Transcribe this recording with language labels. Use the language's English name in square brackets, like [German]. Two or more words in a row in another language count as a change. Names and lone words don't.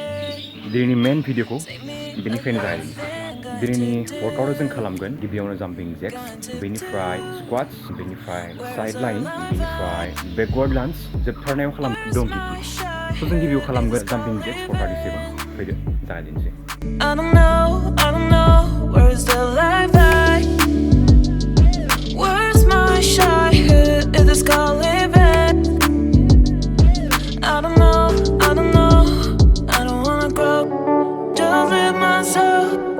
[Bodo] दिनैनि [English] main video [Bodo] बेनिफ्रायनो जागायजेननोसै। दिनैनि वर्कआउटआव जों खालामगोन गिबियावनो [English] jumping jacks, [Bodo] बेनिफ्राय स्क्वाट्स, बेनिफ्राय [English] side line, [Bodo] बेनिफ्राय [English] backward lunge, [Bodo] जोबथारनायाव खालामगोन [English] donkey kick. [Bodo] स' जों गिबियाव खालामगोन [English] jumping jacks [Bodo] 437। फैदो जागायजेननोसै। [English] I don't know, where's the life at? Where's my childhood? Is this called living? I don't know, I don't wanna grow, just live myself.